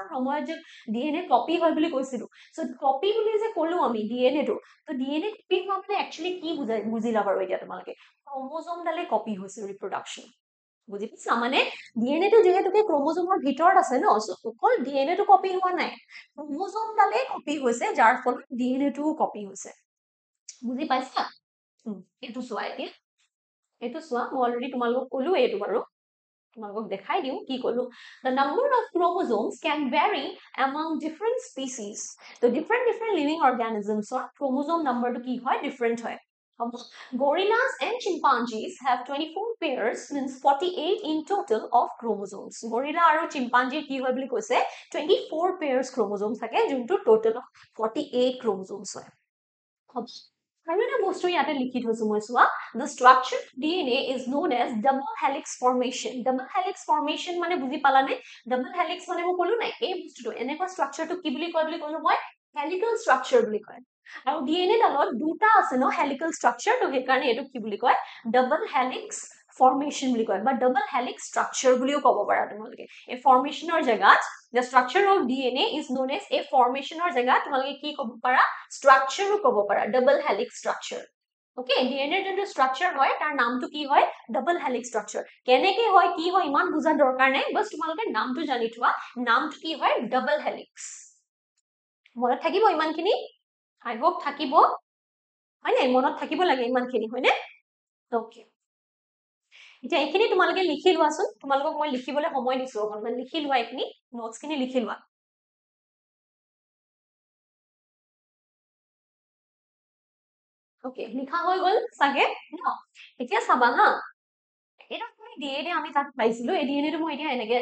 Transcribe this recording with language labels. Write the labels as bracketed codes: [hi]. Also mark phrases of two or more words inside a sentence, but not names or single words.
[as] সময়ত যে ডিএনএ কপি হয় বুলি কৈছিলো সো কপি বুলি যে ক'লো আমি ডিএনএটো তো ডিএনএ কপি হোৱা মানে একচুৱেলি কি বুজিলা বাৰু এতিয়া তোমালোকে ক্ৰোমোজোম ডালে কপি হৈছে ৰিপ্ৰডাকচন বুজি পাইছা মানে ডিএনএটো যেহেতুকে ক্ৰোমোজোমৰ ভিতৰত আছে ন অকল ডিএনএটো কপি হোৱা নাই ক্ৰোমোজোম ডালে কপি হৈছে যাৰ ফলত ডিএনএটোও কপি হৈছে বুজি পাইছা এইটো চোৱা এতিয়া এইটো চোৱা মই অলৰেডি তোমালোকক ক'লো এইটো বাৰু [en] তোমালোকক দেখাই দিওঁ কি কলো the number of chromosomes can vary among different species so different living organisms or chromosome number to [as] কি হয় different হয় [en] gorillas and chimpanzees have 24 pairs means 48 in total of chromosomes [as] gorilla আৰু chimpanzee কি হয় বুলি কৈছে [en] 24 pairs chromosomes [as] থাকে যোনটো [en] total of [as] 48 chromosomes হয় আৰু এটা বস্তু ইয়াতে লিখি থৈছো মই চোৱা [en] the structure of DNA is known as double helix formation [as] মানে বুজি পালানে [en] double helix [as] মানে মই ক'লো নাই এই বস্তুটো এনেকুৱা স্ট্ৰাকচাৰটো কি বুলি কয় বুলি ক'লো মই [en] helical structure [as] বুলি কয় আৰু DNA ডালত দুটা আছে ন হেলিকেল স্ট্ৰাকচাৰ তো সেইকাৰণে এইটো কি বুলি কয় [en] double helix formation [as] বুলি কয় বা [en] double helix structure [as] বুলিও ক'ব পাৰা তোমালোকে এই ফৰ্মেশনৰ জায়গাত [en] the structure of DNA is known as a formationer [as] জায়গাত তোমালোকে কি ক'ব পাৰা structure ক'ব পাৰা [en] double helix structure okay [as] DNA যোনটো structure হয় তাৰ নামটো কি হয় [en] double helix structure [as] কেনেকে হয় কি হয় ইমান বুজা দৰকাৰ নাই বস তোমালোকে নামটো জানি থোৱা নামটো কি হয় [en] double helix [as] মনত থাকিব ইমানখিনি [en] I hope [as] থাকিব হয় নাই মনত থাকিব লাগে ইমানখিনি হয়নে okay এতিয়া এইখিনি তোমালোকে লিখি লোৱাচোন তোমালোকক মই লিখিবলৈ সময় দিছো অকনমান লিখি লোৱা এইখিনি নোটছ খিনি লিখি লোৱা ওকে লিখা হৈ গল সাগে ন এতিয়া চাবা হা এটা তুমি ডিএনএ আমি তাত পাইছিলো এই ডিএনএ টো মই এতিয়া এনেকে